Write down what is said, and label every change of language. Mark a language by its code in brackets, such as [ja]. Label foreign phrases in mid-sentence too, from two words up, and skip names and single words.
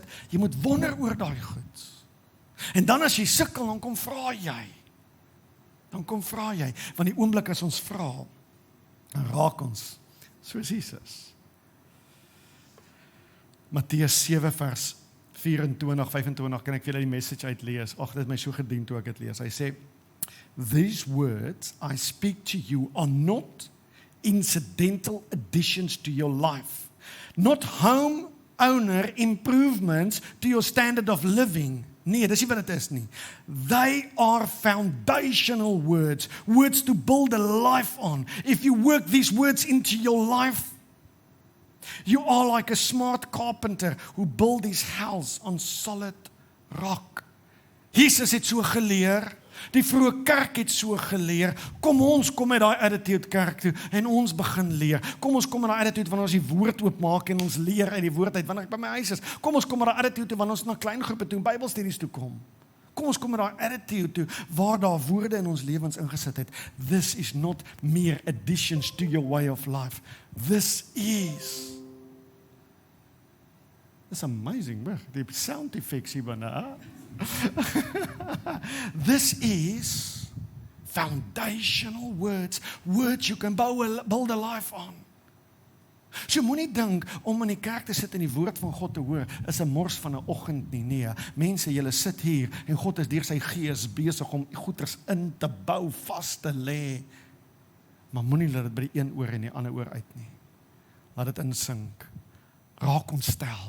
[af] Jy moet wonder oor daai goed. En dan as jy sukkel, dan kom vra jy. Want die oomblik as ons vra, dan raak ons soos Jesus. Matteus 7 vers 24, 25, kan ek vir julle die message uitlees. Ag, dit het my so gedien toe ek dit lees. Hy sê, [en] "These words I speak to you are not incidental additions to your life, not home owner improvements to your standard of living." [af] Nee, dis nie wat dit is nie. [en] They are foundational words, words to build a life on. If you work these words into your life, you are like a smart carpenter who build his house on solid rock. [af] Jesus het so geleer, die vroeë kerk het so geleer, kom met daai attitude kerk toe, en ons begin leer, kom met daai attitude wanneer ons die woord oopmaak, en ons leer uit die woord uit, wanneer ek by my huis is, kom met daai attitude toe, wanneer ons na klein groepe toe, Bybelstudies toe kom ons met daai attitude toe, waar daar woorde in ons lewens ingesit het. [en] This is not mere additions to your way of life, this is. It's amazing, [af] die [en] sound effects [af] hier binne. [en] This is foundational words, words you can build a life on. [af] So moenie dink om in die kerk te sit en die woord van God te hoor, is 'n mors van 'n oggend nie. Nee, mense, julle sit hier en God is deur sy gees besig om goeders in te bou, vas te lê. Maar moenie laat dit by die een oor en die ander oor uit nie. Laat dit insink. Raak ontstel.